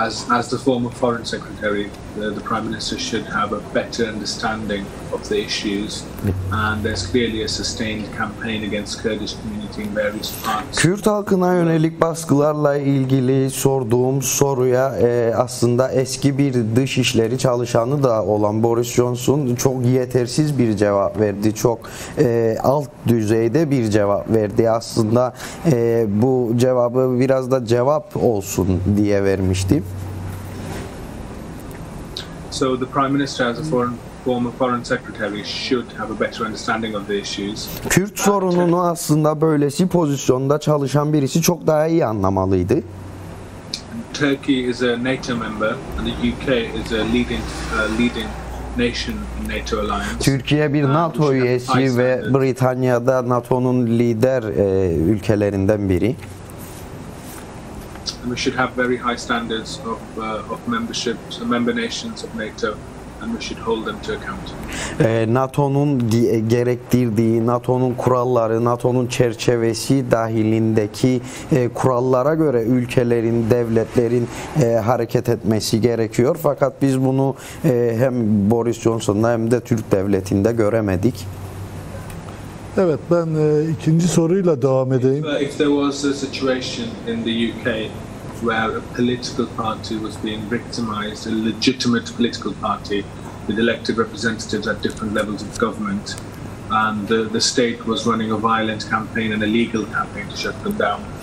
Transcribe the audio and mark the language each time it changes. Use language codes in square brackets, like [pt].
[en] As the former Foreign Secretary, the Prime Minister should have a better understanding of the issues, and there's clearly a sustained campaign against Kurdish community in various parts. [tr] Kürt halkına yönelik baskılarla ilgili sorduğum soruya aslında eski bir dışişleri çalışanı da olan Boris Johnson çok yetersiz bir cevap verdi. Çok alt düzeyde bir cevap verdi. Aslında bu cevabı biraz da cevap olsun diye vermişti. [en] So the Prime Minister, as a former Foreign Secretary, should have a better understanding of the issues. [tr] Kürt sorununu aslında böylesi pozisyonda çalışan birisi çok daha iyi anlamalıydı. [en] Turkey is a NATO member and the UK is a leading nation in NATO alliance. [tr] Türkiye bir NATO üyesi ve Britanya'da NATO'nun lider ülkelerinden biri. [en] And we should have very high standards of membership, member nations of NATO, and we should hold them to account. [tr] NATO'nun gerektirdiği, NATO'nun kuralları, NATO'nun çerçevesi dahilindeki kurallara göre ülkelerin, devletlerin hareket etmesi gerekiyor. Fakat biz bunu hem Boris Johnson'da hem de Türk devletinde göremedik. Evet, ben ikinci soruyla devam edeyim. [en] If there was a situation in the UK where a political party was being victimized, a legitimate political party with elected representatives at different levels of government, and the state was running a violent campaign and a legal campaign to shut them down.